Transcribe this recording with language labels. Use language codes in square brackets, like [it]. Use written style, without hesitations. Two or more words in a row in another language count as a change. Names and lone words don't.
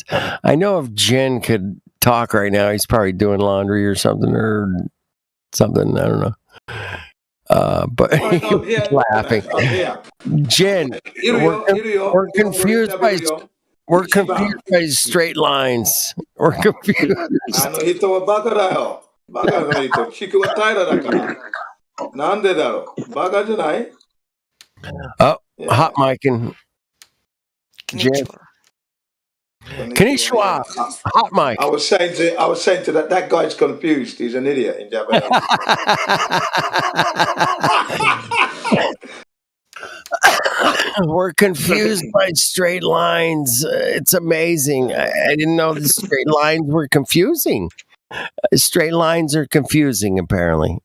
[en] I know if Jen could talk right now, he's probably doing laundry or something. I don't know. But I'm he here. was laughing. I'm here. Jen, we're confused by straight lines. We're confused. [ja] 人はバカだよ。バカの人。地球は平らだから. なんだろう。バカじゃない. [en] Oh, hot micing. Jen. Konnichiwa. Hot mic. I was saying to that guy's confused. He's an idiot in Japanese. We're confused by straight lines. It's amazing. I didn't know the straight lines were confusing. Straight lines are confusing, apparently.